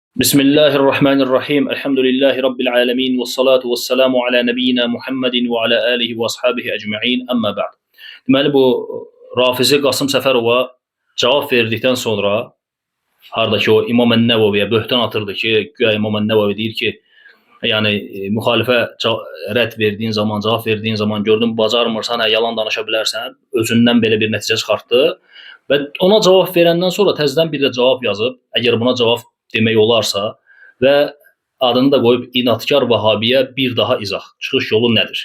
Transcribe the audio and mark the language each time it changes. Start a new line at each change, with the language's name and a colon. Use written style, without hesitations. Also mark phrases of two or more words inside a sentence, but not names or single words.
Arabic: بسم الله الرحمن الرحيم. الحمد لله رب العالمين. والصلاة والسلام على نبينا محمد وعلى آله وأصحابه أجمعين. أما بعد.
Azerbaijani: Deməli, bu Rafizi Qasım Səfərova cavab verdikdən sonra hardakı o İmam Ən-Nəvəviyə böhtan atırdı ki, güya İmam Ən-Nəvəvi deyir ki, yəni müxalifə rədd verdiyin zaman, cavab verdiyin zaman gördün bacarmırsan, yalan danışa bilərsən, özündən belə bir nəticə çıxartdı və ona cavab verəndən sonra təzədən bir də cavab yazıb, əgər buna cavab demək olarsa və adını da qoyub İnatkar Vahabiyə bir daha izah, çıxış yolu nədir?